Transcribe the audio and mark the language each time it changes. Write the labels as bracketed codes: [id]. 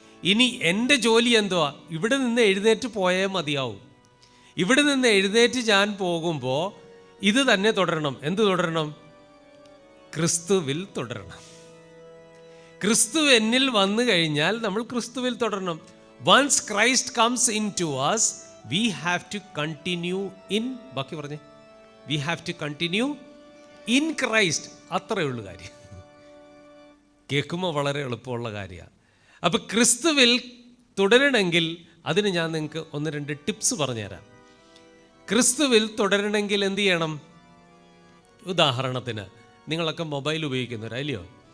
[ml] ഇനി എൻ്റെ ജോലി എന്തുവാ? ഇവിടെ നിന്ന് എഴുന്നേറ്റ് പോയേ മതിയാവും. ഇവിടെ നിന്ന് എഴുന്നേറ്റ് ഞാൻ പോകുമ്പോൾ ഇത് തന്നെ തുടരണം. എന്ത് തുടരണം? ക്രിസ്തുവിൽ തുടരണം. ക്രിസ്തു എന്നിൽ വന്നു കഴിഞ്ഞാൽ നമ്മൾ ക്രിസ്തുവിൽ തുടരണം. [en] once Christ comes in to us, we have to continue in, [ml] ബാക്കി പറഞ്ഞേ, [en] we have to continue in Christ. [ml] അത്രയേ ഉള്ളൂ കാര്യം. കേൾക്കുമ്പോൾ വളരെ എളുപ്പമുള്ള കാര്യമാണ്. അപ്പോൾ ക്രിസ്തുവിൽ തുടരണമെങ്കിൽ അതിന് ഞാൻ നിങ്ങൾക്ക് 1-2 ടിപ്സ് പറഞ്ഞുതരാം. ക്രിസ്തുവിൽ തുടരണമെങ്കിൽ എന്ത് ചെയ്യണം? ഉദാഹരണത്തിന് നിങ്ങളൊക്കെ മൊബൈൽ ഉപയോഗിക്കുന്നവരല്ലയോ?